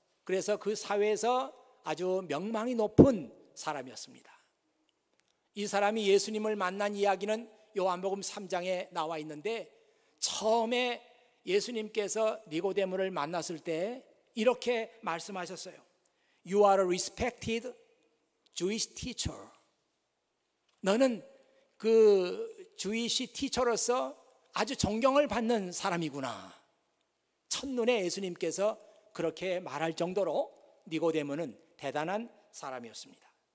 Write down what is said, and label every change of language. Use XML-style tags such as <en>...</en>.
<ko>그래서 그 사회에서 아주 명망이 높은 사람이었습니다. 이 사람이 예수님을 만난 이야기는 요한복음 3장에 나와 있는데, 처음에 예수님께서 니고데모를 만났을 때 이렇게 말씀하셨어요.</ko> <en>You are a respected Jewish teacher.</en> <ko>너는 그 Jewish teacher로서 아주 존경을 받는 사람이구나. 첫눈에 예수님께서 그렇게 말할 정도로 니고데모는 대단한 사람이었습니다.</ko>